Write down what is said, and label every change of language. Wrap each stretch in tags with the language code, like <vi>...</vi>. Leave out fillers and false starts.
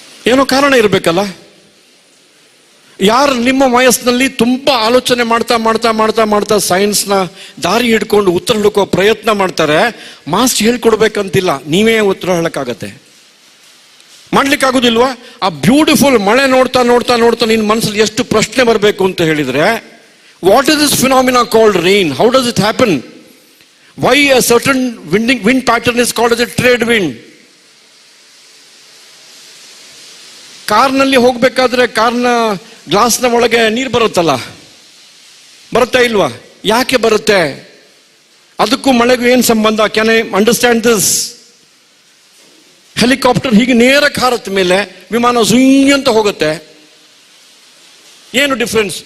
<kn>ಏನೋ ಕಾರಣ ಇರಬೇಕಲ್ಲ. ಯಾರು ನಿಮ್ಮ ವಯಸ್ಸಿನಲ್ಲಿ ತುಂಬಾ ಆಲೋಚನೆ ಮಾಡ್ತಾ ಮಾಡ್ತಾ ಮಾಡ್ತಾ ಮಾಡ್ತಾ ಸೈನ್ಸ್ನ ದಾರಿ ಹಿಡ್ಕೊಂಡು ಉತ್ತರ ಹುಡುಕೋ ಪ್ರಯತ್ನ ಮಾಡ್ತಾರೆ, ಮಾಸ್ಟರ್ ಹೇಳ್ಕೊಡ್ಬೇಕಂತಿಲ್ಲ, ನೀವೇ ಉತ್ತರ ಹೇಳಕ್ಕಾಗತ್ತೆ. ಮಾಡ್ಲಿಕ್ಕಾಗೋದಿಲ್ವಾ? ಆ ಬ್ಯೂಟಿಫುಲ್ ಮಳೆ ನೋಡ್ತಾ ನೋಡ್ತಾ ನೋಡ್ತಾ ನಿನ್ನ ಮನಸ್ಸಲ್ಲಿ ಎಷ್ಟು ಪ್ರಶ್ನೆ ಬರಬೇಕು ಅಂತ ಹೇಳಿದ್ರೆ,</kn> <en>what is this phenomena called rain? How does it happen? Why a certain wind pattern is called as a trade wind?</en> <kn>ಕಾರ್ನಲ್ಲಿ ಹೋಗ್ಬೇಕಾದ್ರೆ ಕಾರ್ನ ಗ್ಲಾಸ್ನ ಒಳಗೆ ನೀರು ಬರುತ್ತಲ್ಲ, ಬರುತ್ತಾ ಇಲ್ವಾ? ಯಾಕೆ ಬರುತ್ತೆ? ಅದಕ್ಕೂ ಮಳೆಗೂ ಏನು ಸಂಬಂಧ?</kn> <en>Can I understand this?</en> <kn>Helicopter ಹೀಗೆ ನೇರಕ್ಕೆ ಹಾರತ್ತ ಮೇಲೆ ವಿಮಾನ ಸುಂಗ್ ಅಂತ ಹೋಗುತ್ತೆ. ಏನು ಡಿಫ್ರೆನ್ಸ್?</kn>